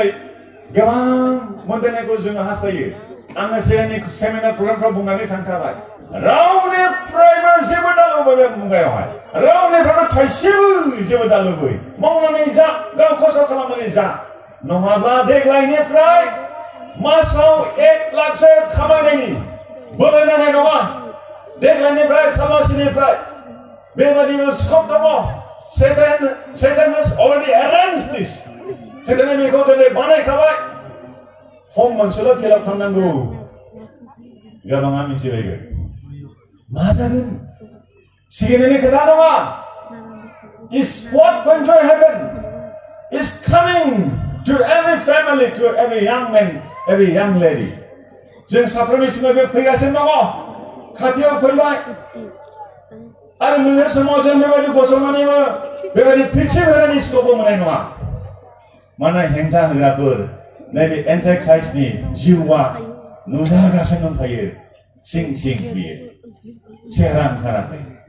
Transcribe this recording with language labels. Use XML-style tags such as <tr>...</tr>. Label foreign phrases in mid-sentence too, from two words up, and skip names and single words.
<brx>गोबां मोनदायनायखौ जोङो हास्थायो आङो सिगांनि सेमिनार प्रग्रामफ्राव बुंनानै थांखाबाय रावनिफ्रायबो जेबो दालुबै बे मुगायावहाय रावनिफ्रायबो थाइसेबो जेबो दालुबै मावनानै जा गाव खस्थ' खालामनानै जा नङाब्ला देग्लायनिफ्राय मासाव 1 लाखसो खामायनायनि बोलो नांनाय नङा देग्लायनिफ्राय खामासिनिफ्राय बेबादिनो स्कप दङ</brx> <en>Satan has already arranged this</en> <brx>सेताना बेखौ दिनै बानायखाबाय फर्म मोनसेल' फिलआप खालामनांगौ गोबाङा मिथिबायगोन मा जागोन सिगांनि खोथा नङा</brx> <en>is what going to happen is coming to every family to every young man every young lady</en> <brx>जों साफ्रोमनि सिगाङाव बे फैगासिनो दङ खाथियाव फैबाय आरो मोनसे समाव जों बेबायदि गसंनानैबो बेबायदि पिक्चार होनायनि स्कपबो मोननाय नङा माने हेंथा होग्राफोर नैबे एन्टाइक्राइस्टनि जिउआ नुजागासिनो दंखायो सिं सिं बियो चेहरा ओंखाराखै</brx>